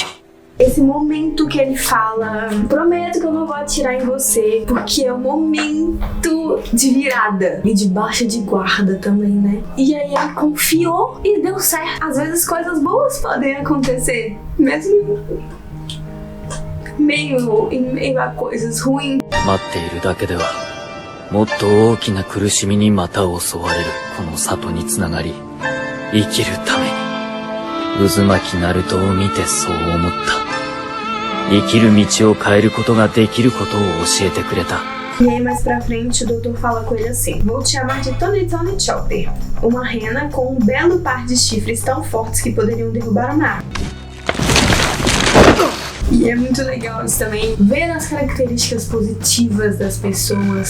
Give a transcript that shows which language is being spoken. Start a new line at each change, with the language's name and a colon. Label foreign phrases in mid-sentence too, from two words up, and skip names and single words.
Portuguese: Esse momento que ele fala, prometo que eu não vou atirar em você, porque é o momento de virada e de baixa de guarda também, né? E aí ele confiou e deu certo. Às vezes coisas boas podem acontecer, mesmo em meio a coisas ruins.
Japanese: 待っているだけではもっと大きな苦しみにまた襲われるこの里につながり生きるために渦巻きナルトを見てそう思った。生きる道を変えることができることを教えてくれた。
Portuguese: E aí mais pra frente o doutor fala com ele assim: vou te chamar de Tony Tony Chopper, uma rena com um belo par de chifres tão fortes que poderiam derrubar uma árvore. E é muito legal isso também, ver as características positivas das pessoas.